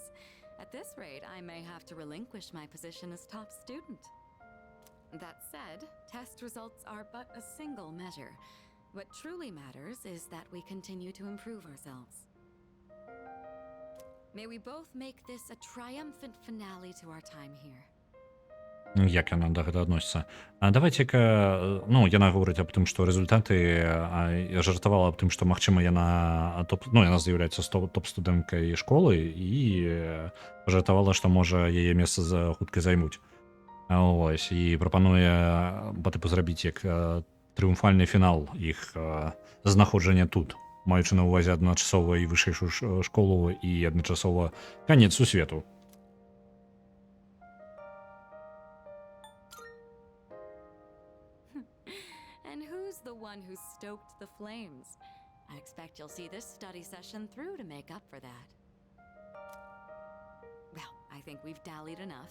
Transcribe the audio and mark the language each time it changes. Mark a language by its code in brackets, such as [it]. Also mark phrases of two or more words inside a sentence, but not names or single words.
[en] At this rate, I may have to relinquish my position as top student. That said, test results are but a single measure. What truly matters is that we continue to improve ourselves. May we both make this a triumphant finale to our time here. [be] Як яна да гэта адносіцца? Давайце-ка, ну, яна гаворыць аб тым, што рэзультаты, жартавала аб тым, што, магчыма, яна яна з'яўляецца топ-студэнткай школы і пажартавала, што, можа, яе месца хутка займуць. Ось, і прапануе па тыпу зрабіць як трыумфальны фінал іх знаходжання тут, маючы на ўвазе адначасова і вышэйшую школу і адначасова канец сусвету. [en] And who's the one who stoked the flames? I expect you'll see this study session through to make up for that. Well, I think we've dallied enough.